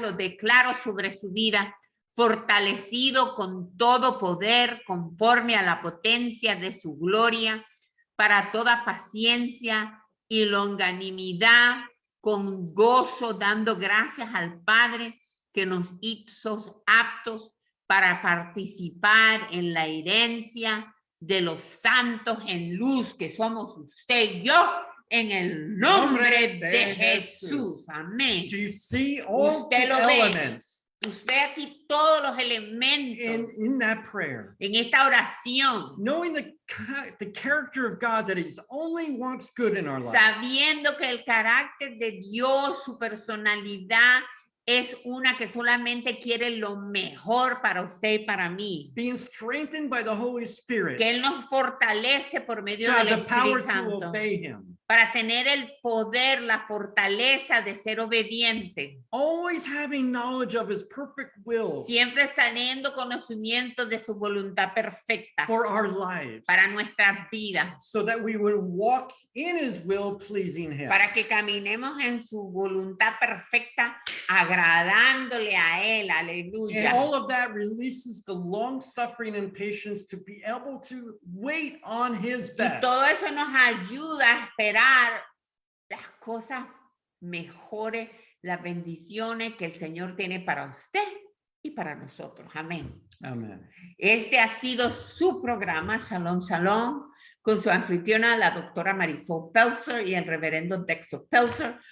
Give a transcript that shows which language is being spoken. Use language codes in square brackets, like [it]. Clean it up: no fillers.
[es] Lo declaro sobre su vida, fortalecido con todo poder conforme a la potencia de su gloria, para toda paciencia y longanimidad, con gozo, dando gracias al Padre que nos hizo aptos para participar en la herencia de los santos en luz, que somos usted y yo, en el nombre de Jesús. Amén. [en] Do you see all the [es] Usted lo ve. [en] elements [es] Usted aquí todos los elementos [en] in that prayer? [es] en esta oración, [en] Knowing the character of God, that He only wants good in our life. [es] sabiendo que el carácter de Dios, su personalidad, es una que solamente quiere lo mejor para usted y para mí. [en] Being strengthened by the Holy Spirit [es] Que Él nos fortalece por medio [en] to [es] del [en] have the power [es] Espíritu [en] to [es] Santo [en] obey Him. [es] para tener el poder, la fortaleza de ser obediente. [en] Always having knowledge of His perfect will [es] Siempre teniendo conocimiento de su voluntad perfecta [en] for our lives, [es] para nuestras vidas. [en] so that we would walk in His will, pleasing Him. [es] Para que caminemos en su voluntad perfecta, agradándole a Él. [en] And [es] Aleluya. [en] all of that releases the long suffering and patience to be able to wait on His [es] Y [en] best. [es] todo eso nos ayuda a esperar las cosas mejores, las bendiciones que el Señor tiene para usted y para nosotros. Amén. [en] Amen. [es] Este ha sido su programa, Shalom, Shalom, con su anfitriona, la doctora Marisol Pelzer y el reverendo Dexter Pelzer.